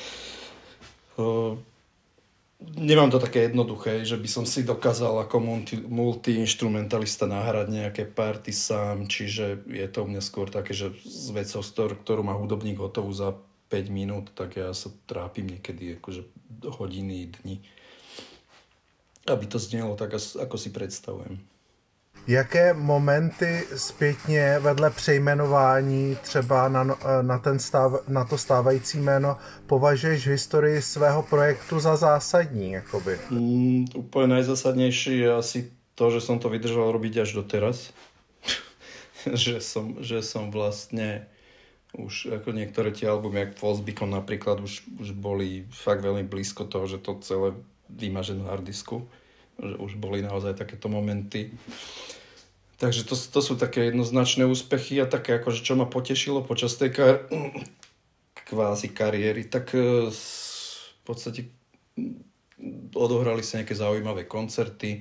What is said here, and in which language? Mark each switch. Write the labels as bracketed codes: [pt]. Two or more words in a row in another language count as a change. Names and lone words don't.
[sk] nemám to také jednoduché, že by som si dokázal ako multi-instrumentalista nahrať nejaké party sám, čiže je to u mňa skôr také, že s vecou, ktorú má hudobník hotovú za 5 minút, tak ja sa trápim niekedy akože hodiny, dni, aby to znelo tak, ako si predstavujem. [cs] Jaké momenty zpětně vedle přejmenování třeba na to stávající jméno považuješ v historii svého projektu za zásadní? Jakoby? [sk] Úplne najzásadnejší je asi to, že som to vydržal robiť až doteraz. že som vlastne už ako niektoré tie albumy, jak False Beacon napríklad, už boli fakt veľmi blízko toho, že to celé vymaže na harddisku. Že už boli naozaj takéto momenty. Takže to sú také jednoznačné úspechy a také akože čo ma potešilo počas tej kvázi kariéry, tak v podstate odohrali sa nejaké zaujímavé koncerty.